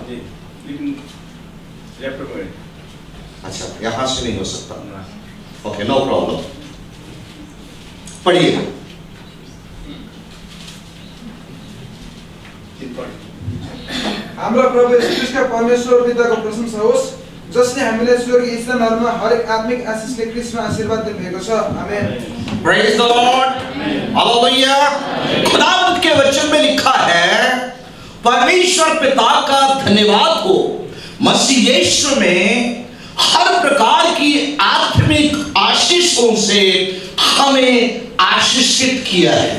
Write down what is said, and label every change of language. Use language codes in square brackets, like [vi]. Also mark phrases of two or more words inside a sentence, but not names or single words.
[hi] लेकिन लैपटॉप में। अच्छा, यहां से नहीं हो सकता। [en] okay, no problem. [hi] पढ़िए। [ne] हाम्रो प्रभु यीशु ख्रीष्टका परमेश्वर पिताको प्रशंसा होस्, जसले हामीलाई स्वर्गीय स्थानहरूमा हरेक आत्मिक आशीषले ख्रीष्टमा आशीर्वाद दिनुभएको छ। आमेन। [en] praise the Lord. हालेलुया। [hi] खुदावंत के वचन में लिखा है, परमेश्वर पिता का धन्यवाद हो, मसीह यीशु में हर प्रकार की आत्मिक आशीषों से हमें आशीषित किया है।